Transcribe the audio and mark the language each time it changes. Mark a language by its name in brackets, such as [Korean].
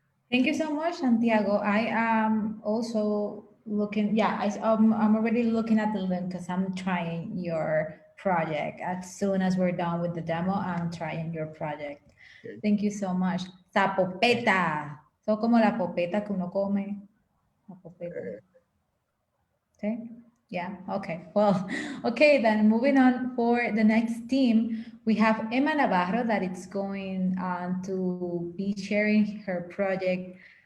[English] Thank you so much, Santiago. I am also looking, I'm already looking at the link because I'm trying your project. As soon as we're done with the demo, I'm trying your project. Okay. Thank you so much. Zapopeta. [Spanish] So como la popeta que uno come. [English] La popeta. Okay. Yeah, okay. Well, okay, then moving on for the next team, we have Emma Navarro that is going to be sharing her project.